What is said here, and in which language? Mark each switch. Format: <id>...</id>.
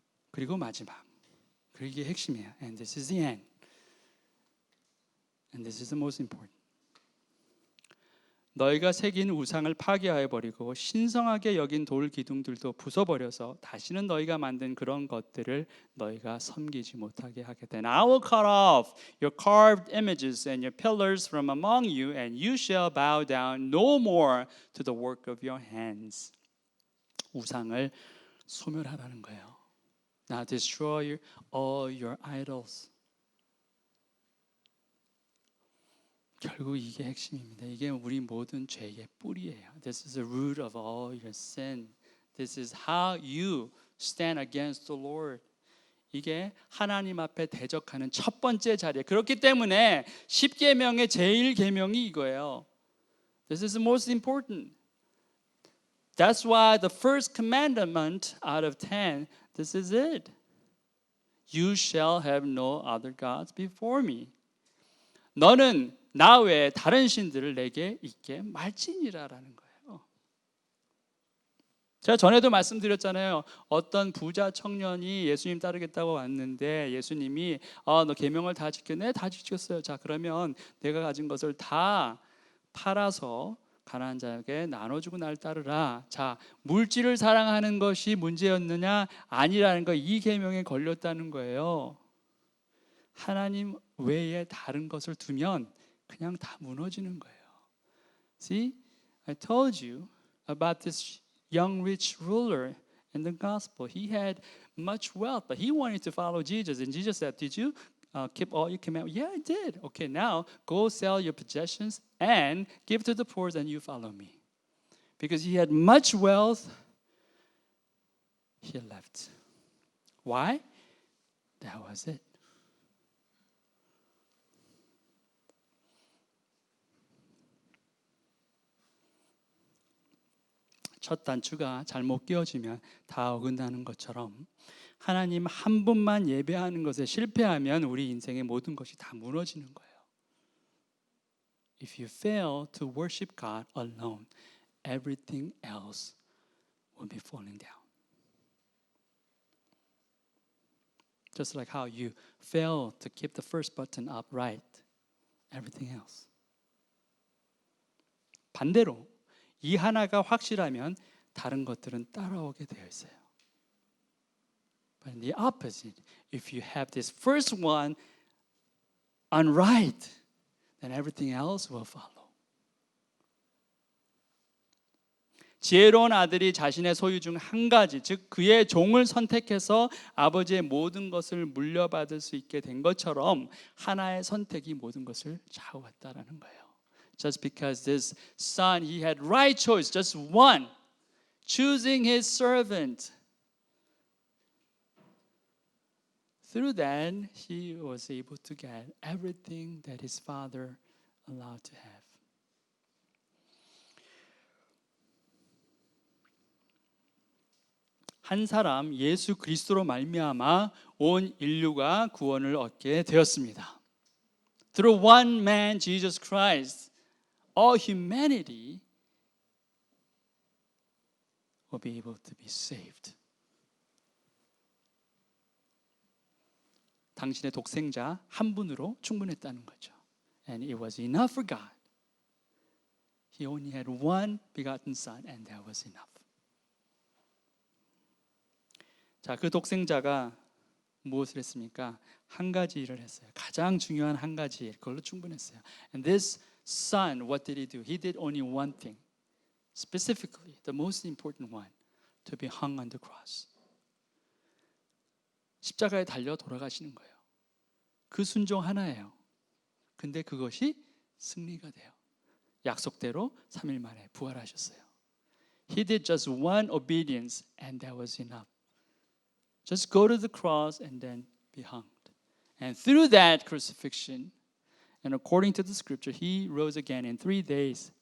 <ko>그리고 마지막. 그게 핵심이에요.</ko> <en>And this is the end. And this is the most important.</en> <ko>너희가 새긴 우상을 파괴하여 버리고 신성하게 여긴 돌 기둥들도 부숴버려서 다시는 너희가 만든 그런 것들을 너희가 섬기지 못하게 하겠다.</ko> <en>And I will cut off your carved images and your pillars from among you, and you shall bow down no more to the work of your hands.</en> <ko>우상을 소멸하라는 거예요.</ko> <en>Now destroy all your idols.</en> <ko>결국 이게 핵심입니다. 이게 우리 모든 죄의 뿌리예요.</ko> <en>This is the root of all your sin. This is how you stand against the Lord.</en> <ko>이게 하나님 앞에 대적하는 첫 번째 자리예요. 그렇기 때문에 10계명의 제일 계명이 이거예요.</ko> <en>This is the most important. That's why the first commandment out of 10, this is it. You shall have no other gods before me.</en> <ko>너는 나 외에 다른 신들을 내게 있게 말지니라라는 거예요. 제가 전에도 말씀드렸잖아요. 어떤 부자 청년이 예수님 따르겠다고 왔는데 예수님이 너 계명을 다 지켰네? 다 지켰어요. 자, 그러면 내가 가진 것을 다 팔아서 가난한 자에게 나눠주고 날 따르라. 자, 물질을 사랑하는 것이 문제였느냐? 아니라는 거, 이 계명에 걸렸다는 거예요. 하나님 외에 다른 것을 두면 그냥 다 무너지는 거예요.</ko> <en>See, I told you about this young rich ruler in the gospel. He had much wealth, but he wanted to follow Jesus. And Jesus said, did you keep all your commandments? Yeah, I did. Okay, now go sell your possessions and give to the poor, and you follow me. Because he had much wealth, he left. Why? That was it.</en> <ko>첫 단추가 잘못 끼워지면 다 어긋나는 것처럼 하나님 한 분만 예배하는 것에 실패하면 우리 인생의 모든 것이 다 무너지는 거예요.</ko> <en>If you fail to worship God alone, everything else will be falling down. Just like how you fail to keep the first button upright, everything else.</en> <ko>반대로 이 하나가 확실하면 다른 것들은 따라오게 되어 있어요.</ko> <en>But in the opposite, if you have this first one unright, then everything else will follow.</en> <ko>지혜로운 아들이 자신의 소유 중 한 가지, 즉 그의 종을 선택해서 아버지의 모든 것을 물려받을 수 있게 된 것처럼 하나의 선택이 모든 것을 좌우했다라는 거예요.</ko> <en>Just because this son, he had right choice, just one, choosing his servant. Through that, he was able to get everything that his father allowed to have.</en> <ko>한 사람 예수 그리스도로 말미암아 온 인류가 구원을 얻게 되었습니다.</ko> <en>Through one man, Jesus Christ, all humanity will be able to be saved.</en> <ko>당신의 독생자 한 분으로 충분했다는 거죠.</ko> <en>And it was enough for God. He only had one begotten son, and that was enough.</en> <ko>자, 그 독생자가 무엇을 했습니까? 한 가지 일을 했어요. 가장 중요한 한 가지 일, 그걸로 충분했어요.</ko> <en>And this son, what did he do? He did only one thing. Specifically, the most important one, to be hung on the cross.</en> <ko>십자가에 달려 돌아가시는 거예요. 그 순종 하나예요. 근데 그것이 승리가 돼요. 약속대로 3일 만에 부활하셨어요.</ko> <en>He did just one obedience, and that was enough. Just go to the cross and then be hanged. And through that crucifixion, and according to the scripture, he rose again in 3 days.</en>